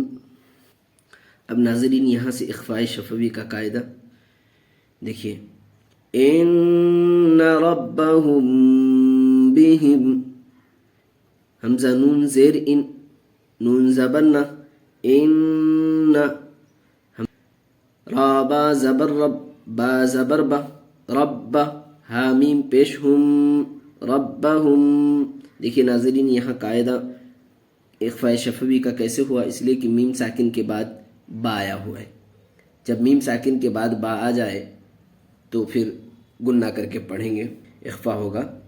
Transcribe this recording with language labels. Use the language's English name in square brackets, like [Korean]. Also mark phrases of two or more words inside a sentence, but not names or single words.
[Urdu] اب ناظرین یہاں سے اخفاء شفوی کا قاعدہ دیکھیے. ان ربہم بہم حمزہ نون زیر ان نون زبر نہ ان را با زبر رب با زبر با رب ہا میم پیش ہم ربہم. دیکھیے ناظرین یہاں قاعدہ اخفاء شفوی کا کیسے ہوا، اس لیے کہ میم ساکن کے بعد با آیا ہوا ہے. جب میم ساکن کے بعد با آ جائے تو پھر گنہ کر کے پڑھیں گے، اخفاء ہوگا.